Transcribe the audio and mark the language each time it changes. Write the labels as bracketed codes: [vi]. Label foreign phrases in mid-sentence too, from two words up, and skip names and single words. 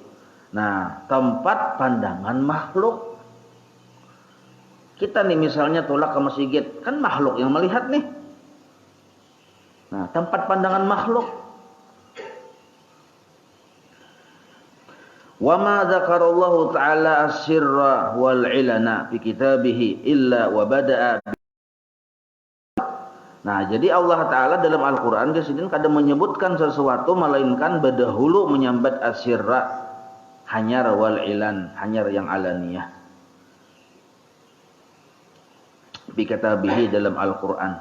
[id] Nah, tempat pandangan makhluk. [bjn] Kita nih misalnya tolak ke masjid, kan makhluk yang melihat nih. [id] Nah, tempat pandangan makhluk. [ar] وما ذكر الله تعالى السر والعلان في كتابه إلا وبدأ. [bjn] Nah, jadi Allah Ta'ala dalam Al-Quran kesidin kadang menyebutkan sesuatu melainkan berdahulu menyambat as-sirra, hanyar [ar] والعلان, [bjn] hanyar yang alaniyah. [ar] في كتابه [id] dalam Al-Quran.